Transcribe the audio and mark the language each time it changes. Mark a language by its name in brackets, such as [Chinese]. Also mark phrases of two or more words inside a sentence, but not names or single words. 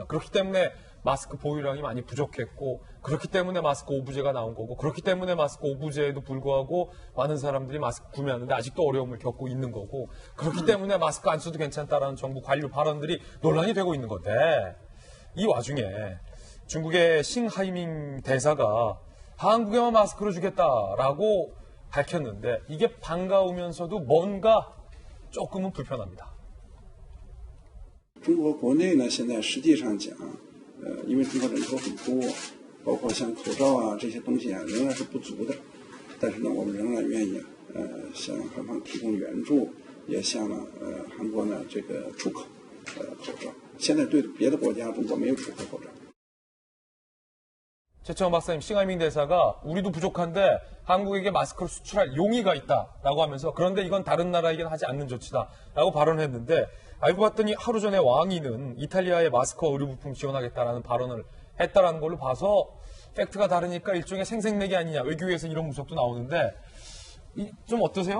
[Korean] 그렇기 때문에 마스크 보유량이 많이 부족했고, 그렇기 때문에 마스크 오브제가 나온 거고, 그렇기 때문에 마스크 오브제에도 불구하고 많은 사람들이 마스크 구매하는데 아직도 어려움을 겪고 있는 거고, 그렇기 때문에 마스크 안 써도 괜찮다라는 정부 관료 발언들이 논란이 되고 있는 건데, 이 와중에 중국의 싱하이밍 대사가 한국에만 마스크를 주겠다라고 밝혔는데, 이게 반가우면서도 뭔가 조금은 불편합니다. [Chinese] 中国国内呢，现在实际上讲，因为中国人口很多，包括像口罩啊这些东西啊，仍然是不足的。但是呢，我们仍然愿意向韩方提供援助，也向韩国呢这个出口口罩。现在对别的国家，中国没有出口口罩。 [Korean] 최채원 박사님, 싱하이밍 대사가 우리도 부족한데 한국에게 마스크를 수출할 용의가 있다라고 하면서, 그런데 이건 다른 나라에게는 하지 않는 조치다라고 발언했는데, 알고 봤더니 하루 전에 왕이는 이탈리아에 마스크와 의료부품 지원하겠다라는 발언을 했다라는 걸로 봐서 팩트가 다르니까 일종의 생색내기 아니냐, 외교에서 이런 분석도 나오는데, 좀 어떠세요?